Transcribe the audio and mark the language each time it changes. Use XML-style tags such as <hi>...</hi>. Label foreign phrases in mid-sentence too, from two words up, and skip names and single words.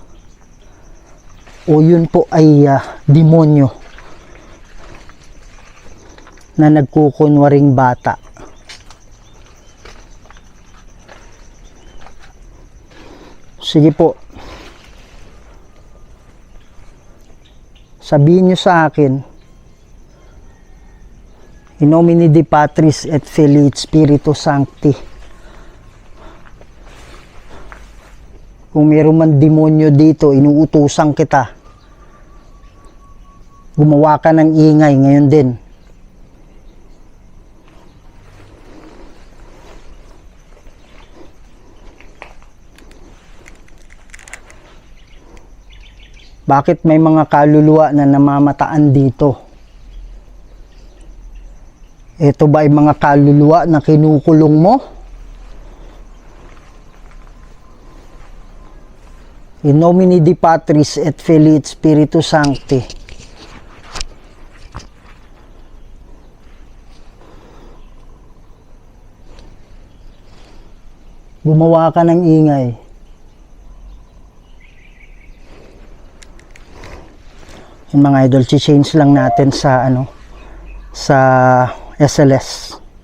<tl>O yun po ay demonyo na nagkukunwaring bata? Sige po. Sabihin nyo sa akin,</tl> <la>in nomine Dei Patris et Filii et Spiritus Sancti.</la> <tl>Kung mayroon man demonyo dito, inuutusan kita. Gumawa ka ng ingay ngayon din. Bakit may mga kaluluwa na namamataan dito? Ito ba ay mga kaluluwa na kinukulong mo? In nomine Dei Patris et Filii et Spiritus Sancti. Gumawa ka ng ingay. Yung mga idol, change lang natin sa sa SLS.</tl>